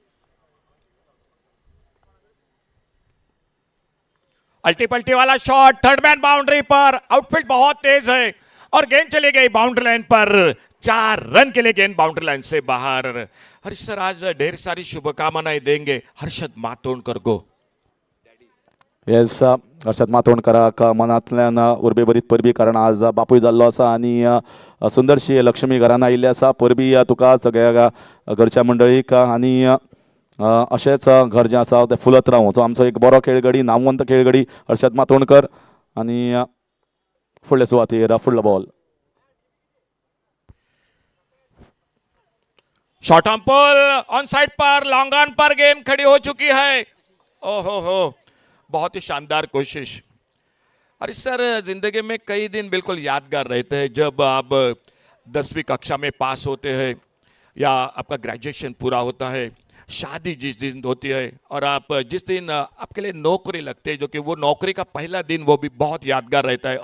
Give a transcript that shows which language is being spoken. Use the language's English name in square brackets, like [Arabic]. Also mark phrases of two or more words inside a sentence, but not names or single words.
[Hindi] अल्टी पल्टी वाला शॉट, [English] third man boundary [Hindi] पर, आउटफील्ड बहुत तेज है और गेंद चली गई [English] boundary line [Hindi] पर। 4 रन के लिए गेंद [English] boundary line [Hindi] से बाहर। हर्ष सर आज ढेर सारी शुभकामनाएं देंगे हर्षद मातोंडकर को। [Konkani] येस, हर्षद मातोंडकराक मनांतल्यान उर्बेभरीत परबी, कारण आज बापूय जाल्लो आसा आनी सुंदरशी लक्ष्मी घरान आयिल्ली आसा। परबी तुका सगळ्या घरच्या मंडळीक आनी अशेंच घर जें आसा तें फुलत रावूं। सो आमचो एक बरो खेळगडी, नामवंत खेळगडी हर्षद मातोंडकर आनी फुडले सुवातेर फुडलो बॉल। [English] short on pull, on side [Hindi] पर, [English] long on [Hindi] पर गेंद खड़ी हो चुकी है। ओहो हो, बहुत ही शानदार कोशिश। अरे सर, जिंदगी में कई दिन बिल्कुल यादगार रहते हैं जब आप 10वीं कक्षा में पास होते हैं या आपका ग्रेजुएशन पूरा होता है, शादी जिस दिन होती है और आप जिस दिन आपके लिए नौकरी लगती है, जो कि वो नौकरी का पहला दिन वो भी बहुत यादगार रहता है।